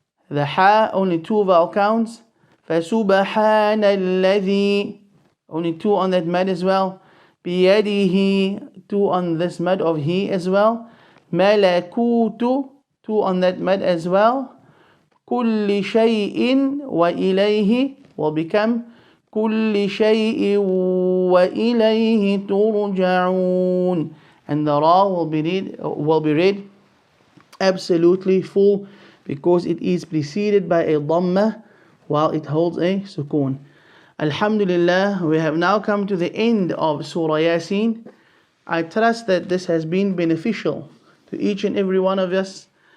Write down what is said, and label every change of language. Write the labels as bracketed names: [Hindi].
[English] The ha only 2 vowel counts. [Arabic] فسبحان الذي, [English] only 2 on that mad as well. بيده, 2 on this mad of he as well. ملكوت, 2 on that mad as well. [Arabic] كل شيء وإليه [English] will become [Arabic] كل شيء وإليه ترجعون. [English] And the ra will be read absolutely full because it is preceded by a dhamma while it holds a sukoon. Alhamdulillah, we have now come to the end of Surah Yaaseen. I trust that this has been beneficial to each and every one of us.